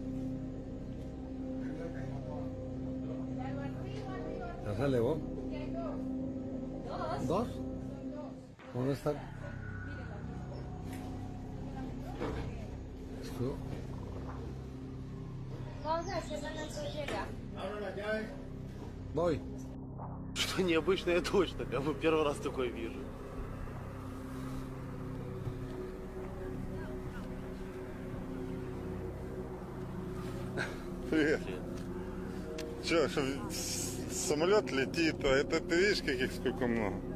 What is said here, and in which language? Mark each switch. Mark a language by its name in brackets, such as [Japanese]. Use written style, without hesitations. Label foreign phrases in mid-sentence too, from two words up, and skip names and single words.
[Spanish] ¿Ya se elevó? ¿Dos? ¿Dónde están? Esto. Vamos a ver si no llega. Abra la llave. Voy. [Russian] Что необычное точно, я первый раз такое вижу. Привет. Че, самолет летит, а это ты видишь, каких сколько много?